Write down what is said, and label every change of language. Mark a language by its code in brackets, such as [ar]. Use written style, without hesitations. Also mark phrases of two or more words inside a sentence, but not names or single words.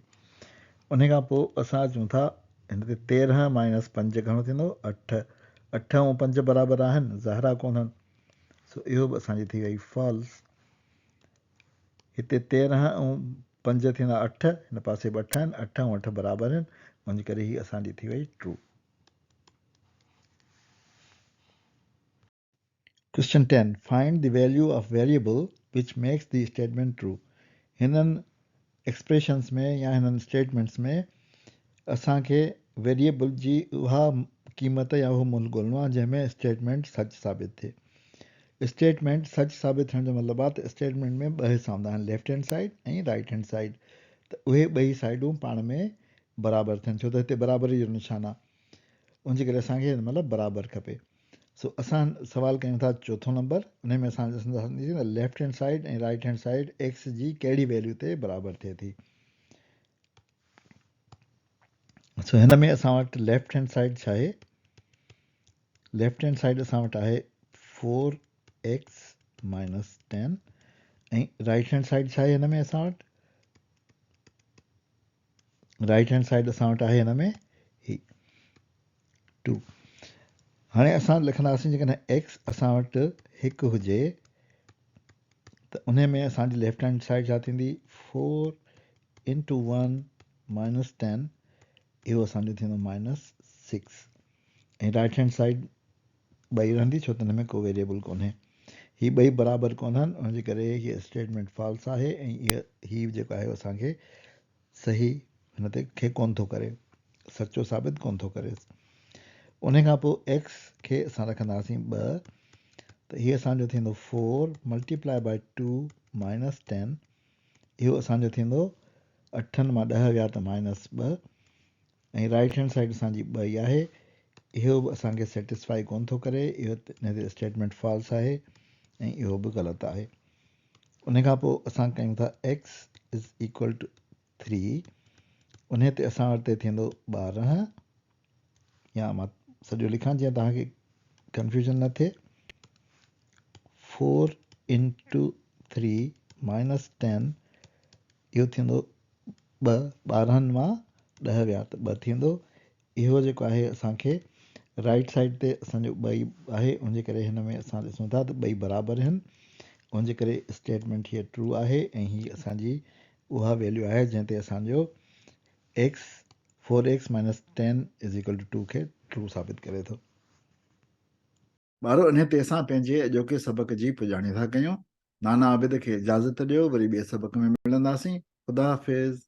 [sd] उन खां पोइ असां चऊं था हिन ते 13 - 5 घणो थींदो 8, 8 ऐं 5 बराबरि आहिनि, ज़ाहिरा कोन आहिनि। सो इहो बि असांजी थी वई फॉल्स। हिते 13 ऐं 5 थींदा 8, हिन पासे बि 8 आहिनि, 8 ऐं 8 बराबरि आहिनि, उनजे करे ही असांजी थी वई ट्रू। [en] Question 10. Find the value of variable which makes the statement true. [sd] हिननि एक्सप्रेशंस में या हिननि स्टेटमेंट्स में असांखे वेरिएबल जी उहा क़ीमत या उहो मुल्ह ॻोल्हणो आहे जंहिंमें स्टेटमेंट सच साबित थिए। स्टेटमेंट सच साबित थियण जो मतिलबु आहे त स्टेटमेंट में ॿ हिसा हूंदा आहिनि, [en] left hand side ऐं right hand side, [sd] त उहे ॿई साइडूं पाण में बराबरि थियनि, छो त हिते बराबरी जो निशान आहे, उनजे करे असांखे मतिलबु बराबरि खपे। सो असां सवाल कयूं था चौथों नंबर, उन में असां ॾिसंदासीं [en] left hand side [sd] ऐं [en] right hand side [sd] एक्स जी कहिड़ी वैल्यू ते बराबरि थिए थी। सो हिन में असां वटि [en] left hand side [sd] छा आहे, [en] left hand side [sd] असां वटि आहे [en] 4x minus 10 [sd] ऐं [en] right hand side [sd] छा आहे हिन में असां वटि, [en] right hand side [sd] असां वटि आहे हिन में ही 2। हाणे असां लिखंदासीं जेकॾहिं एक्स असां वटि 1 हुजे त उन में असांजी [en] left hand side [sd] छा थींदी, [en] 4 into 1 minus 10, [sd] इहो असांजो थींदो -6, ऐं [en] right hand side [sd] ॿई रहंदी छो त हिन में को वेरिएबल कोन्हे, ही ॿई बराबरि कोन्हनि, उनजे करे हीअ [en] statement false [sd] आहे ऐं हीअ जेको आहे असांखे सही हिन ते खे कोन थो करे, सचो साबित कोन थो करे। उन खां पोइ एक्स खे असां रखंदासीं 2, त हीअ असांजो थींदो [en] 4 multiply by 2 minus 10, [sd] इहो असांजो थींदो 8 मां 10 विया त -2, ऐं [en] right hand side [sd] असांजी 2 ई आहे, इहो बि असांखे सेटिस्फाई कोन थो करे, इहो हिन ते [en] statement false [sd] आहे ऐं इहो बि ग़लति आहे। उन खां पोइ असां कयूं था [en] x is equal to 3, [sd] उन ते असां वटि थींदो 12, या मां सॼो लिखां जीअं तव्हांखे कंफ्यूजन न थिए, [en] 4 into 3 minus 10, [sd] इहो थींदो 2, 12 मां 10 विया त 2 थींदो, इहो जेको आहे असांखे [en] right side [sd] ते असांजो 2 आहे, उनजे करे हिन में असां ॾिसूं था त 2 बराबरि आहिनि, उनजे करे स्टेटमेंट हीअ ट्रू आहे ऐं हीअ असांजी उहा वैल्यू आहे जंहिं ते असांजो एक्स [en] 4x minus 10 is equal to 2 [sd] खे ट्रू साबित करे थो। ॿारो इन ते असां पंहिंजे अॼोके सबक जी पुॼाणी था कयूं। नाना आबिद खे इजाज़त ॾियो, वरी ॿिए सबक में मिलंदासीं। ख़ुदा हाफ़िज़।